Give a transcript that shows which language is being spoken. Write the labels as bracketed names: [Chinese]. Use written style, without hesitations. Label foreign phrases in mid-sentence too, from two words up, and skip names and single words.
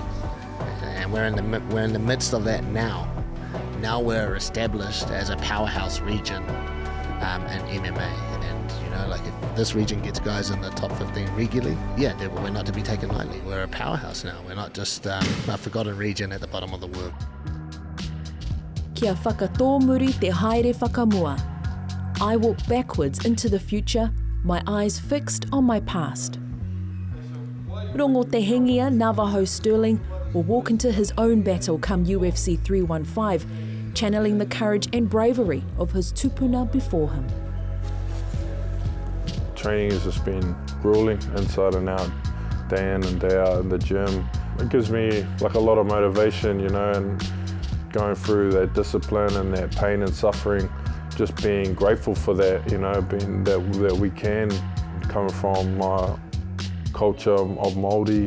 [English] And we're in the midst of that now. Now we're established as a powerhouse region in MMA. And like if this region gets guys in the top 15 regularly, we're not to be taken lightly. We're a powerhouse now. We're not just a forgotten region at the bottom of the world. [Māori] Kia whakatōmuri te haere whakamua. [English] I walk backwards into the future, my eyes fixed on my past. Rongo te hengia Navajo Stirling will walk into his own battle come UFC 315, channeling the courage and bravery of his tupuna before him. Training has just been grueling inside and out, day in and day out in the gym. It gives me like a lot of motivation, and going through that discipline and that pain and suffering, just being grateful for that, being that we can, coming from my culture of Māori.